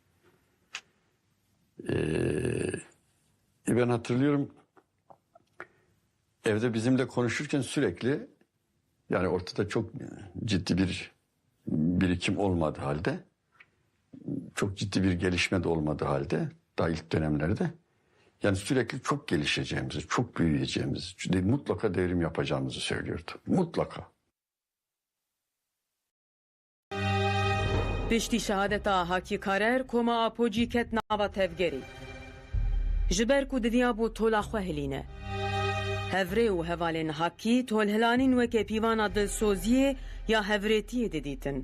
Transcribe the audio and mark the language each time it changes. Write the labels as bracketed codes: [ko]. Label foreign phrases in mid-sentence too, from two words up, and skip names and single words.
[tr] Ben hatırlıyorum evde bizimle konuşurken sürekli yani ortada çok ciddi bir birikim olmadığı halde çok ciddi bir gelişme de olmadığı halde daha ilk dönemlerde yani sürekli çok gelişeceğimizi, çok büyüyeceğimizi, mutlaka devrim yapacağımızı söylüyordu. Mutlaka. [ku] Piştî şehadeta Hakî Karer koma apojî ket nava tevgerî. Ji ber ku didiya bû tola xwe hilîne. Hevrê û hevalên Hakî tolhilanîn weke pîvana dilsoziyê ya hevrêtiyê didîtin.